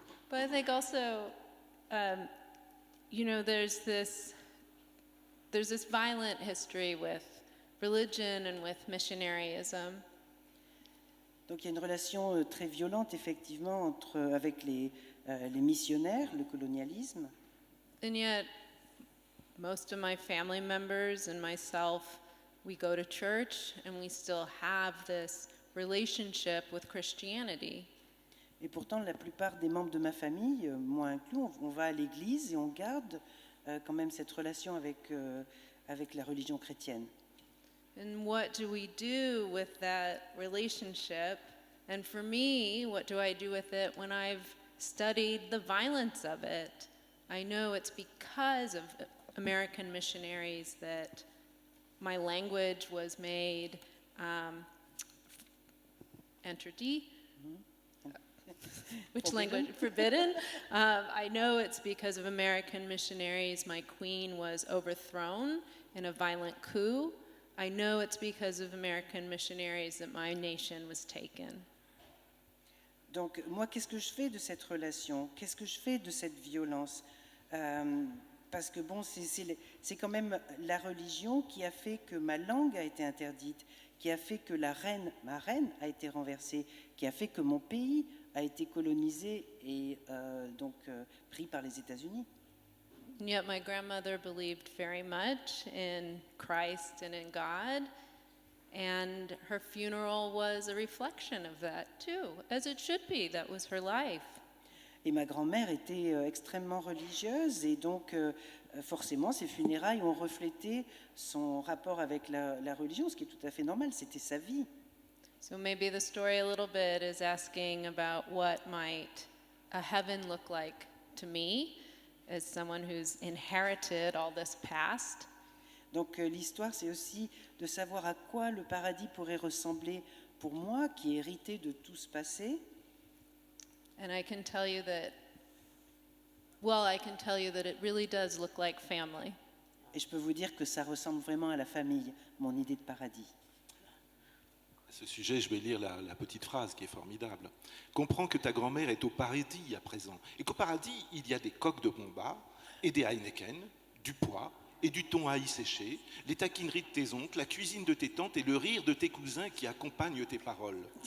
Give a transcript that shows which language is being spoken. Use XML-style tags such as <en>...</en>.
<en>But I think also, there's this violent history with religion and with missionaryism.</en> <fr>Donc il y a une relation très violente effectivement avec les missionnaires, le colonialisme.</fr> <en>And yet, most of my family members and myself, we go to church and we still have this relationship with Christianity.</en> <fr>Et pourtant, la plupart des membres de ma famille, moi inclus, on va à l'église et on garde quand même cette relation avec la religion chrétienne.</fr> <en>And what do we do with that relationship? And for me, what do I do with it when I've studied the violence of it? I know it's because of American missionaries that my language was made entity. Which language? Forbidden? I know it's because of American missionaries. My queen was overthrown in a violent coup. I know it's because of American missionaries that my nation was taken.</en> <fr>Donc moi, qu'est-ce que je fais de cette relation? Qu'est-ce que je fais de cette violence? Parce que bon, c'est quand même la religion qui a fait que ma langue a été interdite, qui a fait que ma reine a été renversée, qui a fait que mon pays a été colonisé et donc pris par les États-Unis.</fr> <en>And yet my grandmother believed very much in Christ and in God, and her funeral was a reflection of that too, as it should be. That was her life.</en> <fr>Et ma grand-mère était extrêmement religieuse et donc forcément ses funérailles ont reflété son rapport avec la religion, ce qui est tout à fait normal, c'était sa vie.</fr> <en>So maybe the story a little bit is asking about what might a heaven look like to me as someone who's inherited all this past.</en> <fr>Donc l'histoire, c'est aussi de savoir à quoi le paradis pourrait ressembler pour moi, qui ai hérité de tout ce passé.</fr> <en>And I can tell you that, well, I can tell you that it really does look like family.</en> <fr>Et je peux vous dire que ça ressemble vraiment à la famille, mon idée de paradis. À ce sujet, je vais lire la petite phrase qui est formidable. Comprends que ta grand-mère est au paradis à présent, et qu'au paradis, il y a des coques de Bomba et des Heineken, du pois et du thon ail séché, les taquineries de tes oncles, la cuisine de tes tantes et le rire de tes cousins qui accompagnent tes paroles.</fr>